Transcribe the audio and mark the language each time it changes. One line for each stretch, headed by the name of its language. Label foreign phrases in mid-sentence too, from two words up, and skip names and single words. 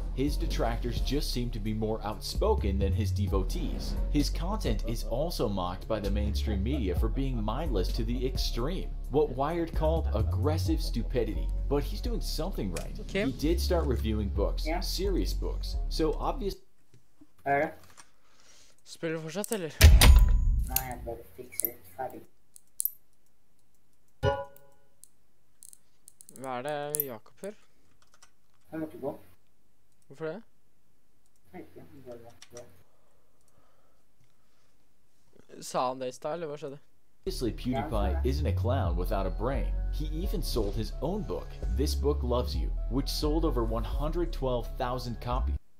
English: His detractors just seem to be more outspoken than his devotees. His content is also mocked by the mainstream media for being mindless to the extreme, what Wired called aggressive stupidity. But he's doing something right. Okay. He did start reviewing books, Yeah. serious books, so obviously
Norwegian: Spiller du fortsatt, eller? Nei, jeg bare fikser ferdig. Hva er det Jakob gjør? Jeg måtte gå. Hvorfor det? Jeg vet ikke, jeg bare måtte gå. Sa han det i stad, eller hva skjedde?
English: Obviously, PewDiePie isn't a clown without a brain. He even sold his own book, This Book Loves You, which sold over 112,000 copies.